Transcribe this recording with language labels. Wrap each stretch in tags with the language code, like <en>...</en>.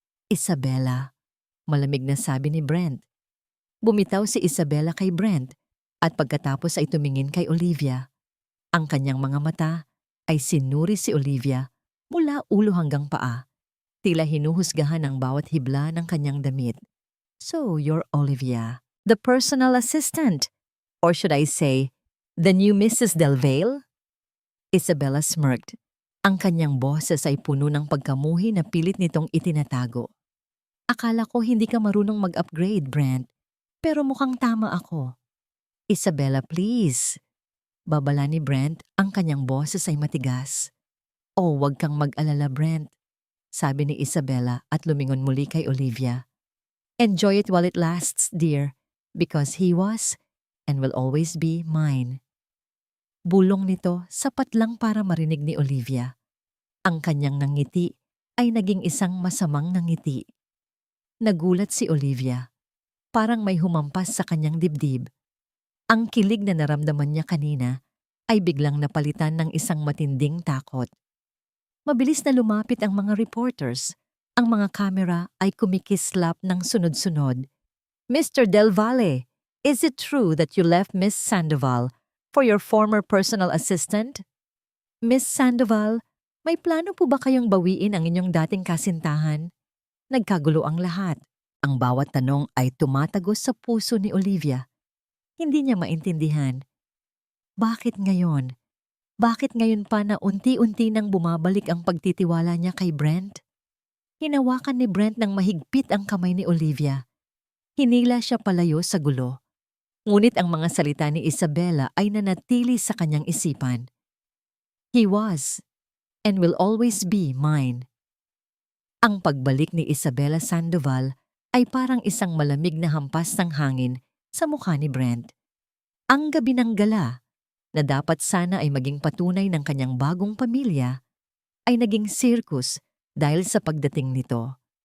<tl>"Isabela," malamig na sabi ni Brent. Bumitaw si Isabela kay Brent at pagkatapos ay tumingin kay Olivia. Ang kanyang mga mata ay sinuri si Olivia mula ulo hanggang paa. Tila hinuhusgahan ang bawat hibla ng kanyang damit.</tl> <en>"So, you're Olivia, the personal assistant. Or should I say, the new Mrs. Del Valle?" Isabella smirked.</en> <tl>Ang kanyang boses ay puno ng pagkamuhi na pilit nitong itinatago. "Akala ko hindi ka marunong mag-upgrade, Brent. Pero mukhang tama ako." "Isabella, please." Babala ni Brent, ang kanyang boses ay matigas. "Oh, wag kang mag-alala, Brent," sabi ni Isabela at lumingon muli kay Olivia.</tl> <en>"Enjoy it while it lasts, dear, because he was and will always be mine."</en> <tl>Bulong nito sapat lang para marinig ni Olivia. Ang kanyang ngiti ay naging isang masamang ngiti. Nagulat si Olivia. Parang may humampas sa kanyang dibdib. Ang kilig na naramdaman niya kanina ay biglang napalitan ng isang matinding takot. Mabilis na lumapit ang mga reporters. Ang mga kamera ay kumikislap ng sunod-sunod.</tl> <en>"Mr. Del Valle, is it true that you left Miss Sandoval for your former personal assistant?"</en> <tl>"Miss Sandoval, may plano po ba kayong bawiin ang inyong dating kasintahan?" Nagkagulo ang lahat. Ang bawat tanong ay tumatagos sa puso ni Olivia. Hindi niya maintindihan. Bakit ngayon? Bakit ngayon pa na unti-unti nang bumabalik ang pagtitiwala niya kay Brent? Hinawakan ni Brent ng mahigpit ang kamay ni Olivia. Hinila siya palayo sa gulo. Ngunit ang mga salita ni Isabela ay nanatili sa kanyang isipan.</tl> <en>"He was and will always be mine."</en> <tl>Ang pagbalik ni Isabela Sandoval ay parang isang malamig na hampas ng hangin sa mukha ni Brent. Ang gabi ng gala, na dapat sana ay maging patunay ng kanyang bagong pamilya, ay naging circus dahil sa pagdating nito.</tl>